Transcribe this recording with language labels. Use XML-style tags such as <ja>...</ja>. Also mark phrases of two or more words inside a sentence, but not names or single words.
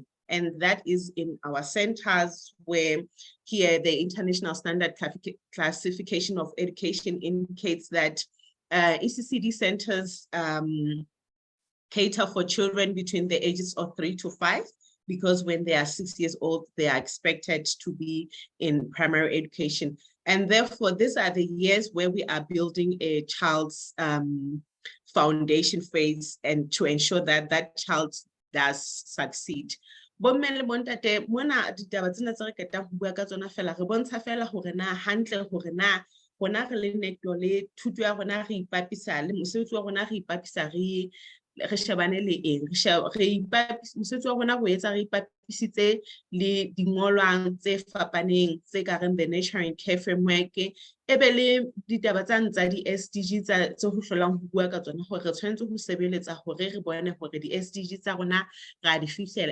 <en>And that is in our centers, where here the International Standard Classification of Education indicates that ECCD centers cater for children between the ages of 3 to 5, because when they are 6 years old, they are expected to be in primary education. And therefore, these are the years where we are building a child's foundation phase, and to ensure that that child does succeed.</en> <st>Bomme le bontate, mona ditaba tsena tse re ketang ho bua ka tsona fela re bontsha fela hore na hantle hore na rona re le netlo le thuto ya rona re ipapisa le mosebetsi wa rona re ipapisa re shebane le eng, mosebetsi wa rona ho etsa re ipapisitse le dingolwang tse fapaneng tse ka reng</st> <en>the Nature and Care Framework,</en> <st>e be le ditaba tsa ntsa di-SDG tse ho hlolang ho bua ka tsona hore re tshwanetse ho sebeletsa hore re bone hore di-SDG tsa rona ra di fihlela.</st>